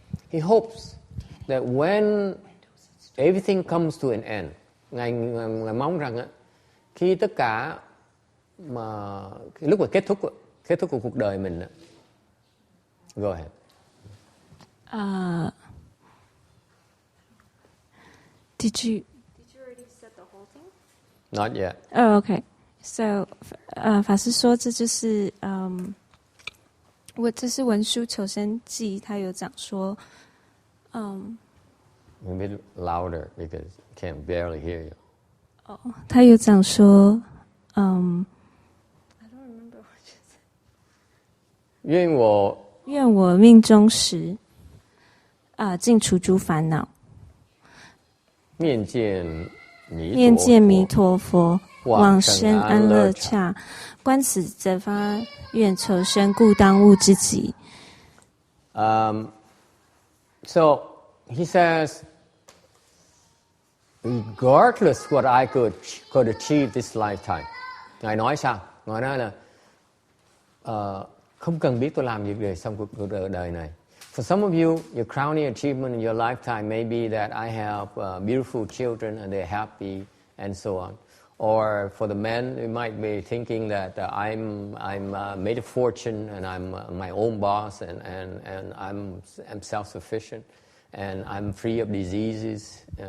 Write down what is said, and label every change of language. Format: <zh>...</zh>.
<en>He hopes that when everything comes to an end,</en> <vi>ngài mong rằng khi tất cả mà lúc mà kết thúc của cuộc đời mình,</vi> <en>go ahead. Did you already said the whole thing? Not yet. Oh, okay.</en> <zh>So, 法师说这就是这是文殊求生记，他有讲说</zh> <en>A bit louder because I can't barely hear you.</en> <zh>他有讲说</zh> <en>I don't remember what you said.</en> <zh>愿我命终时尽除诸烦恼，面见弥陀佛，往生安乐刹。观此则发愿求生，故当务之急。</zh> <en>So he says, regardless what I could achieve this lifetime.</en> <vi>Ngài nói sao? Ngài nói là không cần biết tôi làm gì để xong cuộc đời này.</vi> <en>For some of you, your crowning achievement in your lifetime may be that I have beautiful children and they're happy and so on. Or for the men, you might be thinking that I'm made a fortune and I'm my own boss and I'm self-sufficient and I'm free of diseases.</en>